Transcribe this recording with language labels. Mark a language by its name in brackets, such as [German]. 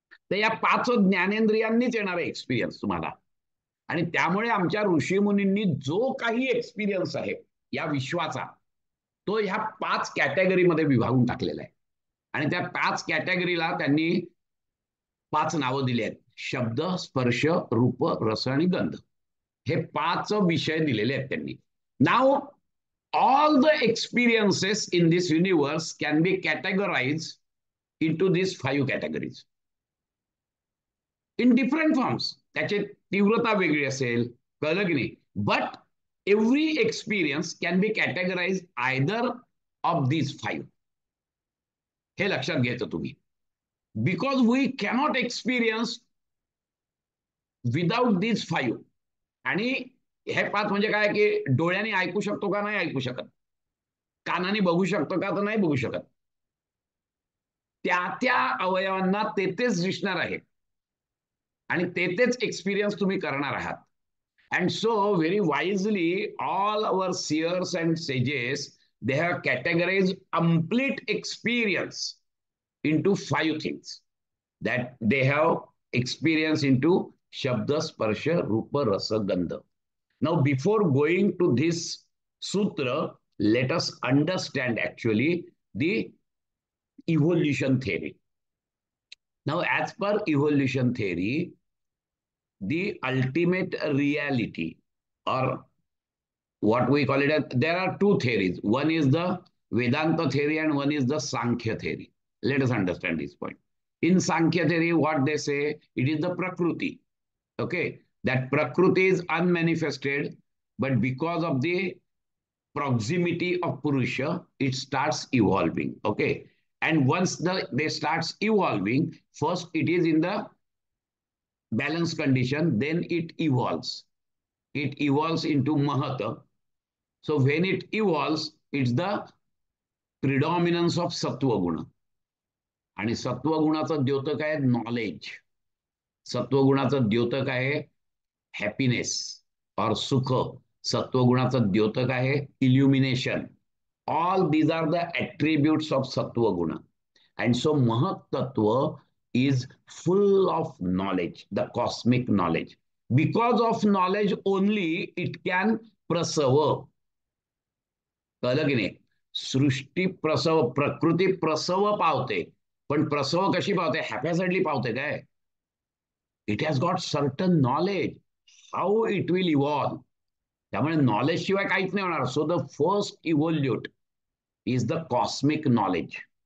[Marathi] तर या 5 ज्ञानेंद्रियांनीच येणार आहे एक्सपिरियन्स तुम्हाला. आणि त्यामुळे आमच्या ऋषीमुनींनी जो काही एक्सपिरियन्स आहे या विश्वाचा, तो ह्या 5 कॅटेगरीमध्ये विभागून टाकलेला आहे. आणि त्या 5 कॅटेगरीला त्यांनी 5 नावं दिली आहेत. शब्द, स्पर्श, रूप, रस आणि गंध. हे 5 विषय दिलेले आहेत त्यांनी. [English] नाव all the experiences in this universe can be categorized into these 5 categories in different forms. [Marathi] त्याची तीव्रता वेगळी असेल, कळलं की नाही? [English] But every experience can be categorise either of these 5. [Marathi] हे लक्षात घ्यायचं तुम्ही. [English] Because we cannot experience without these 5. [Marathi] आणि हे 5 म्हणजे काय, की डोळ्याने ऐकू शकतो का? नाही ऐकू शकत. कानाने बघू शकतो का? तर नाही बघू शकत. त्या त्या अवयवांना तेच दिसणार आहे आणि तेच एक्सपिरियन्स तुम्ही करणार आहात. [English] And so very wisely all our seers and sages, they have categorize complete experience into 5 things that they have experienced into Shabda, Sparsha, Rupa, Rasa, Gandha. Now, before going to this sutra, let us understand actually the evolution theory. Now, as per evolution theory, the ultimate reality, or what we call it as, there are 2 theories. One is the Vedanta theory and one is the Sankhya theory. Let us understand this point. In Sankhya theory, what they say, it is the Prakriti. Okay, that Prakriti is unmanifested, but because of the proximity of Purusha, it starts evolving. Okay, and once they starts evolving, first it is in the balance condition, then it evolves. It evolves into Mahata. So when it evolves, it's the predominance of Sattva Guna. [Marathi] आणि सत्वगुणाचं द्योतक आहे knowledge. सत्वगुणाचं द्योतक आहे happiness और सुख. सत्वगुणाचं द्योतक आहे इल्युमिनेशन. [English] All these are the attributes of sattvaguna. And so mahat tattva is full of knowledge, the cosmic knowledge. Because of knowledge only it can prasava. [Marathi] कळलं की नाही? सृष्टी प्रसव, प्रकृती प्रसव पावते, पण प्रसव कशी पावते? [English] haphazardly [Marathi] पावते काय? [English] It has got certain knowledge how it will evolve. [Marathi] त्यामुळे नॉलेज शिवाय काहीच नाही होणार. [English] So the first evolute is the cosmic knowledge.